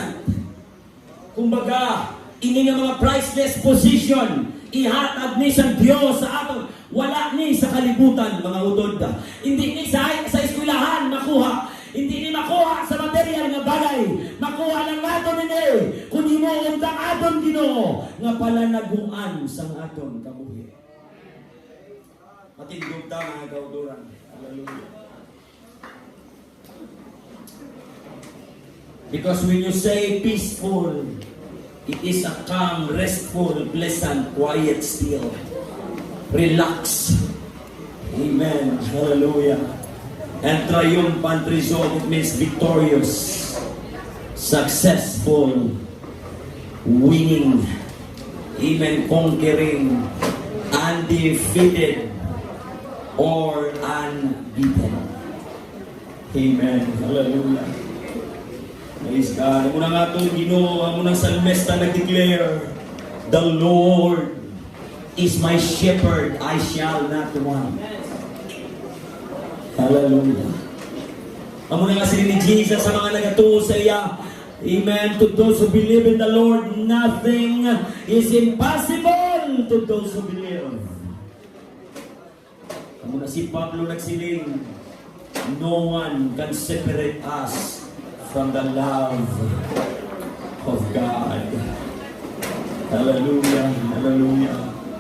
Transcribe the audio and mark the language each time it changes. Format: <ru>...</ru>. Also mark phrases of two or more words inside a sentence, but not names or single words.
<hil>Kumbaga, ini nga mga</hil> <en>priceless position,</en> <hil>ihatag ni sa Dios sa aton. Wala ni sa kalibutan, mga utod. Hindi ni sa eskwelahan makuha. Hindi ni makuha sa material nga bagay. Makuha lang aton ni kung imo untang aton Ginoo nga palanaguan sang aton kabuhi. Matindog ta mga kauturan. Hallelujah.</hil> <en>Because when you say peaceful, it is a calm, restful, pleasant, quiet, still. Relax. Amen. Hallelujah. And triumphant result, it means victorious, successful, winning, even conquering, undefeated, or unbeaten. Amen. Hallelujah. Praise God.</en> <hil>Amo na nga ito, Ginoo, amo ng salmesta nag-declare,</hil> <en>the Lord is my shepherd, I shall not want.</en> <hil>Hallelujah. Amo na nga sila ni Jesus sa mga nagatuo sa iya. Amen.</hil> <en>To those who believe in the Lord, nothing is impossible to those who believe.</en> <hil>Amo na si Pablo nagsiling,</hil> <en>no one can separate us from the love of God.</en> <hil>Hallelujah. Hallelujah.</hil>